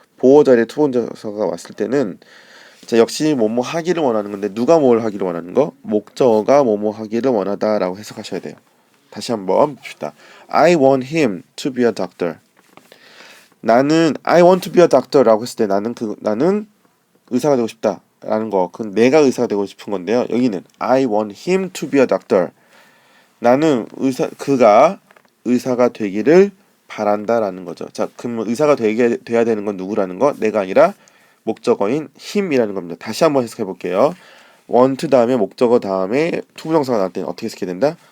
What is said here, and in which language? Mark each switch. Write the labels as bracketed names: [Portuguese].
[Korean] 보호 자리에 투부정사가 왔을 때는 자, 역시 뭐뭐 하기를 원하는 건데 누가 뭘 하기를 원하는 거? 목적어가 뭐뭐 하기를 원하다라고 해석하셔야 돼요. 다시 한번 봅시다. [English] I want him to be a doctor. [Korean] 나는 [English] I want to be a doctor [Korean] 라고 했을 때 나는 의사가 되고 싶다라는 거. 그건 내가 의사가 되고 싶은 건데요. [English] 여기는 I want him to be a doctor. [Korean] 나는 그가 의사가 되기를 바란다라는 거죠. 자, 그럼 의사가 돼야 되는 건 누구라는 거? 내가 아니라 목적어인 힘이라는 겁니다. 다시 한번 해석해 볼게요. want 다음에 목적어 다음에 투부정사가 나올 때는 어떻게 해석해야 된다?